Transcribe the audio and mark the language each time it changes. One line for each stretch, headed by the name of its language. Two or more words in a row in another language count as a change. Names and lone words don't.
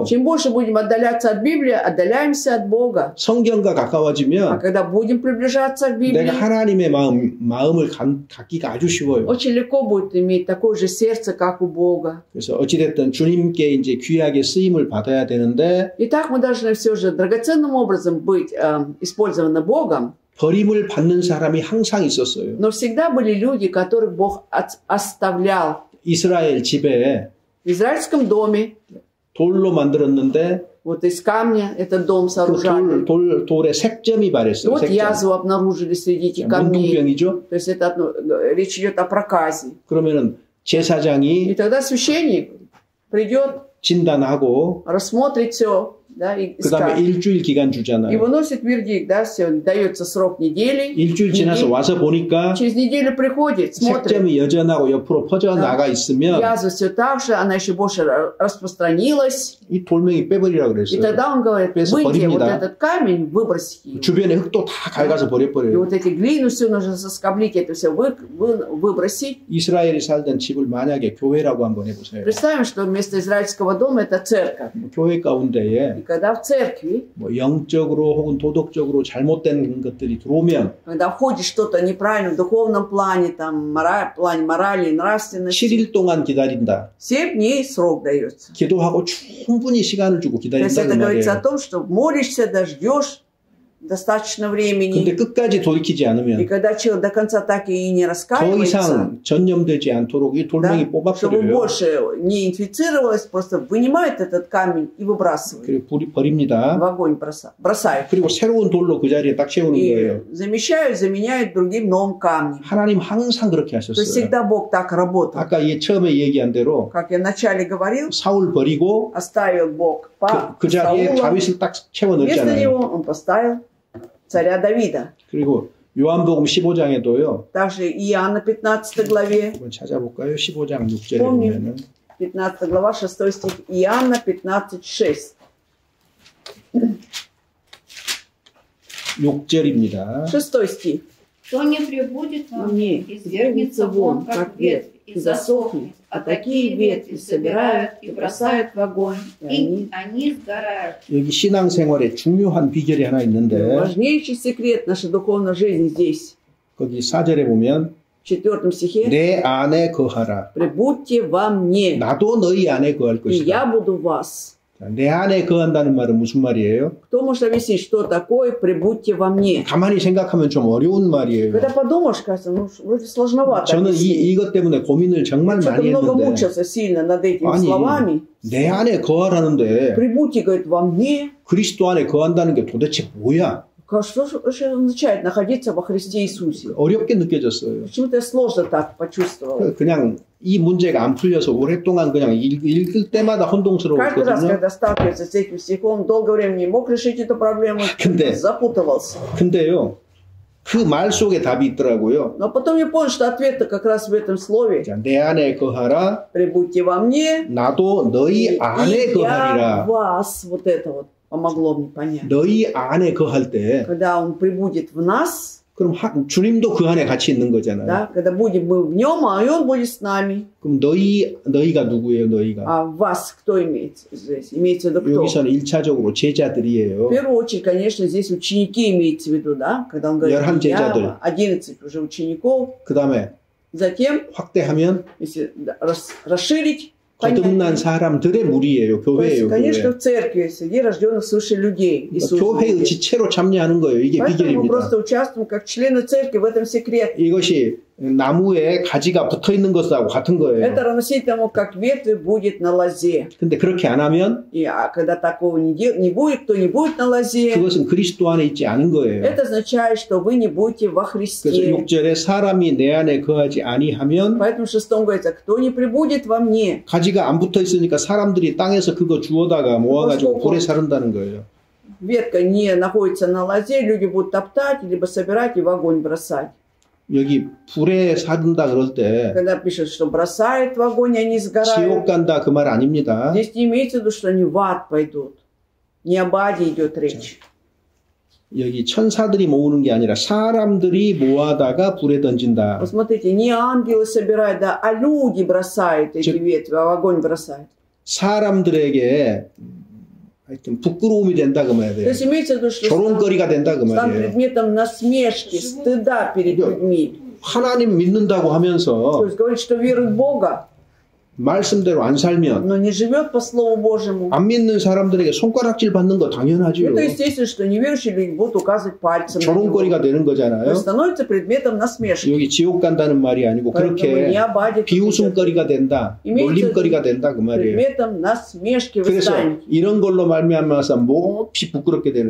Russian: Чем больше будем отдаляться от Библии, отдаляемся от Бога.
Korean: 성경과
Russian: А
Korean: 가까워지면
Russian: когда будем приближаться к Библии,
Korean: 내가 하나님의 마음을 갖기가 아주 쉬워요.
Russian: очень легко будет иметь такое же сердце, как у Бога.
Korean: 그래서 어찌됐든 주님께 이제 귀하게 쓰임을 받아야 되는데
Russian: Итак, мы должны все же драгоценным образом быть использованы Богом,
Korean: 버림을 받는 사람이 항상 있었어요.
Russian: но всегда были люди, которых Бог оставлял.
Korean: 이스라엘 집에
Russian: В израильском доме,
Korean: 돌로 만들었는데
Russian: вот из камня этот дом сооружали.
Korean: 돌에 색점이 발했어요.
Russian: Вот
Korean: 색점.
Russian: язву обнаружили среди этих камней.
Korean: 문둥병이죠.
Russian: То есть это речь идет о проказе.
Korean: 그러면은
Russian: И
Korean: 제사장이
Russian: тогда священник придет,
Korean: 진단하고
Russian: рассмотрит все, да, и
Korean: 그다음에
Russian: скажет.
Korean: 일주일 기간
Russian: И
Korean: 주잖아요.
Russian: выносит вердикт, да, все, дается срок недели.
Korean: 일주일 지나서 와서 보니까
Russian: Через неделю приходит, смотрит.
Korean: 색점이 여전하고 옆으로 퍼져 나가 있으면
Russian: Язва все так же, она еще больше распространилась.
Korean: 이 돌멩이 빼버리라고
Russian: И
Korean: 그랬어요.
Russian: тогда он говорит,
Korean: 그래서
Russian: выйди, вот
Korean: 버립니다.
Russian: этот камень, выбросите его.
Korean: 주변에 흙도 다 갉아서
Russian: И
Korean: 버려버려요.
Russian: вот эти глину все нужно соскоблить, это все выбросить.
Korean: 이스라엘이 살던 집을 만약에 교회라고 한번 해보세요.
Russian: Представим, что вместо израильского дома это церковь.
Korean: 교회 가운데에
Russian: И когда в церкви,
Korean: 뭐 영적으로 혹은 도덕적으로 잘못된 것들이 들어오면
Russian: когда входит что-то неправильно в духовном плане, там, плане морали, нравственности,
Korean: 7일 동안 기다린다.
Russian: 7 дней срок дается.
Korean: 기도하고 충분히 시간을 주고
Russian: То есть это
Korean: 기다린다는
Russian: говорится о
Korean: 말이에요.
Russian: том, что молишься, да, ждешь достаточно
Korean: 근데
Russian: времени.
Korean: 끝까지 돌이키지
Russian: И
Korean: 않으면
Russian: когда человек до конца так и не
Korean: 더
Russian: раскаивается,
Korean: 이상 전염되지 않도록 이
Russian: да,
Korean: 돌멩이
Russian: чтобы
Korean: 뽑아버려요.
Russian: больше не инфицировалось, просто вынимает этот камень и выбрасывает.
Korean: 그리고 버립니다.
Russian: В огонь бросают.
Korean: 그리고 새로운 돌로 그 자리에 딱 채우는 거예요.
Russian: И заменяют другим новым камнем.
Korean: 하나님 항상 그렇게
Russian: То есть
Korean: 하셨어요.
Russian: всегда Бог так работал.
Korean: 아까 처음에 얘기한 대로
Russian: Как я вначале говорил,
Korean: 사울 버리고
Russian: оставил Бог
Korean: 그 자리에
Russian: Саула.
Korean: 다윗을 딱 채워
Russian: Вместо
Korean: 넣었잖아요.
Russian: него он поставил царя Давида.
Korean: 그리고 요한복음 15장에도요.
Russian: Также Иоанна 15 главе,
Korean: 한번 찾아볼까요? 15장 6절에
Russian: помню,
Korean: 보면은
Russian: 15 глава, 6 стих, Иоанна 15, 6.
Korean: 6절입니다.
Russian: 6 стих. Кто не прибудет во мне, Мне извергнется вон, как ветвь, и засохнет. А такие ветви собирают и бросают в огонь, и они сгорают.
Korean: 여기 신앙생활에 중요한 비결이 하나 있는데
Russian: Важнейший секрет нашей духовной жизни здесь.
Korean: 거기 4절에 보면
Russian: В 4 стихе.
Korean: 내 안에 거하라.
Russian: Прибудьте во мне,
Korean: 나도 너희 안에 거할
Russian: и
Korean: 것이다.
Russian: я буду в вас.
Korean: 내 안에 거한다는 말은 무슨 말이에요?
Russian: Кто может объяснить, что такое «прибудьте во мне»?
Korean: 가만히 생각하면 좀 어려운 말이에요.
Russian: Когда подумаешь, кажется, ну, вроде сложновато
Korean: 저는
Russian: объяснить.
Korean: 이것 때문에 고민을 정말
Russian: Что-то
Korean: 많이
Russian: много
Korean: 했는데
Russian: мучился сильно над этими
Korean: 아니,
Russian: словами.
Korean: 내 안에 거하라는데
Russian: «Прибудьте», говорит, «во мне».
Korean: 그리스도 안에 거한다는 게 도대체 뭐야?
Russian: Что же означает находиться во Христе Иисусе?
Korean: 어렵게 느껴졌어요.
Russian: Почему-то я сложно так почувствовал.
Korean: 그냥 이 문제가 안 풀려서 오랫동안 그냥 읽을 때마다
Russian: Каждый раз,
Korean: 혼동스러웠거든요.
Russian: когда сталкивается с этим стихом, долгое время не мог решить эту проблему,
Korean: 근데-
Russian: запутывался.
Korean: 근데요, 그 말 속에 답이 있더라고요.
Russian: Но потом я понял, что ответ-то как раз в этом слове.
Korean: 자, 내 안에 거하라,
Russian: «Прибудьте во мне,
Korean: 나도 너희 안에
Russian: и я
Korean: 거하리라.
Russian: вас». Вот это вот помогло мне понять.
Korean: 너희 안에 거할 때
Russian: Когда Он прибудет в нас,
Korean: 그럼 주님도 그 안에 같이 있는 거잖아요.
Russian: Да? Когда будем мы в нем, а и он будет с нами.
Korean: 그럼 너희가 누구예요, 너희가?
Russian: А вас кто имеется здесь? Имеется в виду кто?
Korean: 여기서는 1차적으로
Russian: В
Korean: 제자들이에요.
Russian: первую очередь, конечно, здесь ученики имеется в виду, да? Когда он говорит, 11 уже учеников.
Korean: 그 다음에
Russian: Затем,
Korean: 확대하면
Russian: если расширить,
Korean: 거듭난 사람들의 무리예요. 교회예요.
Russian: конечно, в церкви, среди рожденных свыше людей.
Korean: 교회의 지체로 참여하는 거예요. 이게
Russian: Поэтому мы
Korean: 비결입니다.
Russian: просто участвуем как члены церкви, в этом секрет.
Korean: 이것이 나무에 가지가 붙어 있는 것하고 같은 거예요.
Russian: Это равносильно тому, как ветвь будет на лозе.
Korean: 근데 그렇게 안 하면
Russian: Когда такого не будет, кто не будет на лозе,
Korean: 그것은 그리스도 안에 있지 않은 거예요.
Russian: это означает, что вы не будете во
Korean: 그래서
Russian: Христе.
Korean: 6절에 사람이 내 안에 거하지 아니하면
Russian: Поэтому в 6 говорится, кто не прибудет во мне.
Korean: 가지가 안 붙어 있으니까 사람들이 땅에서 그거 주워다가 모아가지고 불에 사른다는 거예요.
Russian: Ветка не находится на лозе, люди будут топтать, либо собирать и в огонь бросать.
Korean: 여기 불에 사른다 그럴 때
Russian: Когда пишут, что бросают в огонь, они
Korean: 지옥
Russian: сгорают.
Korean: 간다 그 말 아닙니다.
Russian: Здесь не имеется в виду, что они в ад пойдут. Не об аде идет речь.
Korean: 여기 천사들이 모으는 게 아니라 사람들이 모아다가 불에 던진다.
Russian: Посмотрите, не ангелы собирают, да, а люди бросают эти ветви, а в огонь бросают.
Korean: 사람들에게 하여튼 부끄러움이 된다 그
Russian: То
Korean: 말이에요.
Russian: есть имеется в виду, что
Korean: 조롱거리가 된다 그
Russian: стан
Korean: 말이에요.
Russian: предметом насмешки, стыда перед людьми.
Korean: 하나님 믿는다고
Russian: То
Korean: 하면서
Russian: есть говорит, что верует в Бога,
Korean: 말씀대로 안 살면
Russian: но не живет по Слову Божьему.
Korean: 안 믿는 사람들에게 손가락질 받는 거 당연하죠.
Russian: Это естественно, что неверующие люди будут указывать пальцем на него.
Korean: 조롱거리가 되는
Russian: То
Korean: 거잖아요.
Russian: есть становится предметом насмешки.
Korean: 여기 지옥 간다는 말이 아니고
Russian: Поэтому
Korean: 그렇게
Russian: не об аде тут идет.
Korean: 비웃음거리가 된다, 놀림거리가 된다 그 말이에요.
Russian: предметом насмешки вы
Korean: 그래서
Russian: станете.
Korean: 이런 걸로 말미암아서 몹시 부끄럽게 되는